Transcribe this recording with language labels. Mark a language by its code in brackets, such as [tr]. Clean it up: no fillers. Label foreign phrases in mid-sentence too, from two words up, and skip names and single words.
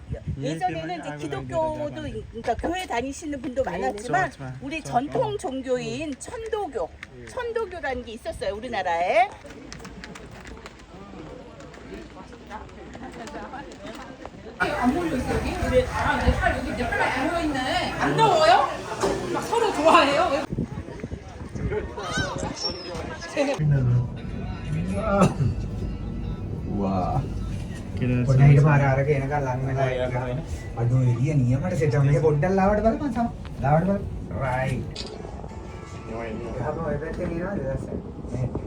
[ko] 예전에는 이제 기독교도 그러니까 교회 다니시는 분도 많았지만 우리 전통 종교인 천도교라는 게 있었어요. 우리나라에. 안 몰려 있어 여기? 내 팔 여기 내 팔만 모여 있네. 안 더워요? 막 서로 좋아해요? [si] පොඩ්ඩක් පාර අරක එනකන් ලං වෙලා ඉන්න. අඩෝ එළිය නියමට සෙට් එක. මේක පොඩ්ඩක් ලාවට බලපන් සම. ලාවට බලන්න. රයිට්. ගහම ඔය පැත්තේ නේද දැස්සක්. නේ.